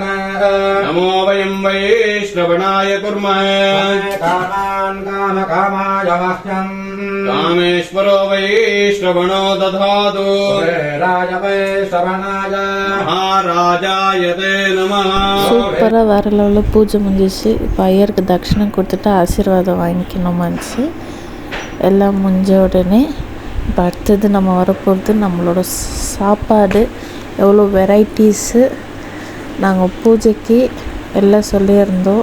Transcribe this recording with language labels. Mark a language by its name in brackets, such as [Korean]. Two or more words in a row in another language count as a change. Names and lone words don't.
[Sanskrit] नमो वयं वैश्रवणाय कुर्मः कामान् कामकामाय मह्यम् कामेश्वरो वैश्रवणो दधातु राज वै श्रवणाय महाराजाय ते नमः [Tamil] சூப்பராக வேறு லெவலில் பூஜை முடிஞ்சிச்சு. இப்போ ஐயருக்கு தட்சிணம் கொடுத்துட்டு ஆசீர்வாதம் வாங்கிக்கணுமாச்சு. எல்லாம் முடிஞ்ச உடனே இப்போ அடுத்தது நம்ம வரப்போகிறது நம்மளோட சாப்பாடு. எவ்வளோ வெரைட்டிஸு நாங்கள் பூஜைக்கு எல்லாம் சொல்லியிருந்தோம்.